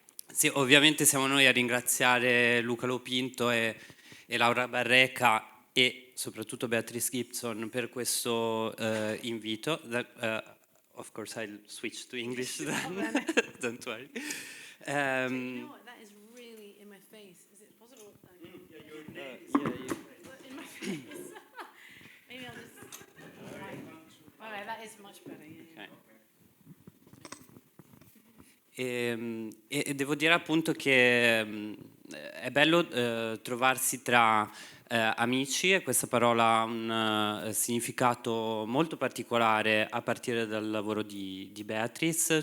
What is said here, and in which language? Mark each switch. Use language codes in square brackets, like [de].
[it] Sì, ovviamente siamo noi a ringraziare Luca Lopinto e Laura Barreca e soprattutto Beatrice Gibson per questo invito. [en] Of course I'll switch to English then. Don't worry. That is really in my face. Is it possible? In my face. Maybe I'll just. Alright, that is much better. Yeah. [it] E devo dire appunto che è bello trovarsi tra amici, e questa parola ha un significato molto particolare a partire dal lavoro di Beatrice.